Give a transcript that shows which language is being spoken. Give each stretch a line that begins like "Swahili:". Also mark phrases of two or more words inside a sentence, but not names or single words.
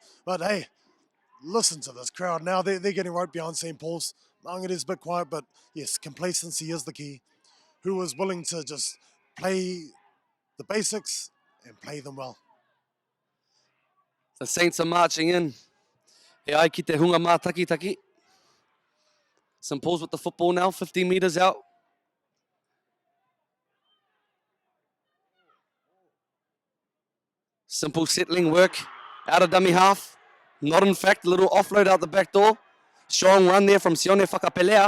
English: But hey, listen to this crowd now. They're getting right behind St. Paul's. Mangere's a bit quiet, but yes, complacency is the key. Who is willing to just play the basics and play them well. The Saints are marching in.
Māori: He ai ki te hunga mā taki.
English: St. Paul's with the football now, 15 metres out. Simple settling work out of dummy half. Not in fact, a little offload out the back door. Strong run there from Sione Whakapelea.